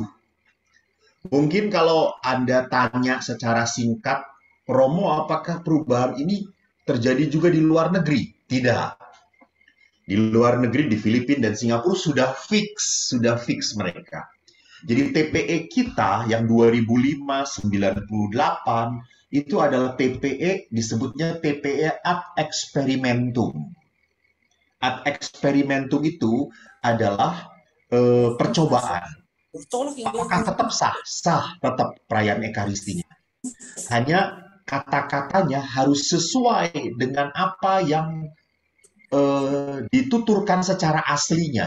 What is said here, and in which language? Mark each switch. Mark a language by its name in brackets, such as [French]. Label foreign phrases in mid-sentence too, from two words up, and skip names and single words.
[Indonesian] Mungkin kalau Anda tanya secara singkat, Romo, apakah perubahan ini terjadi juga di luar negeri? Tidak. Di luar negeri, di Filipina dan Singapura sudah fix mereka. Jadi TPE kita yang 2005-98 itu adalah TPE, disebutnya TPE [Latin] ad experimentum. Ad experimentum [Indonesian] itu adalah percobaan. Apakah tetap sah? Sah tetap perayaan Ekaristinya. Hanya kata-katanya harus sesuai dengan apa yang dituturkan secara aslinya.